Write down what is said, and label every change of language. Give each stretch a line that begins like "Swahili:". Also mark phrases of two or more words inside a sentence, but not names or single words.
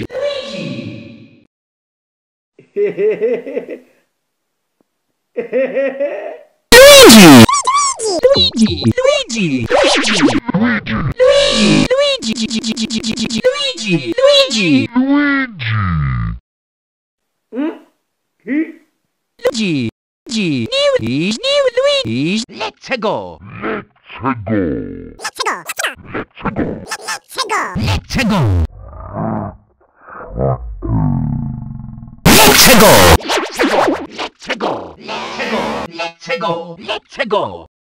English: Luigi! Luigi! Luigi! Luigi! Luigi! Luigi! Luigi! Luigi! Luigi! Luigi! New Luigi! Let's go! Let's go! Let's go! Let's go! Let's go! Let's go! Let's go! Let's go!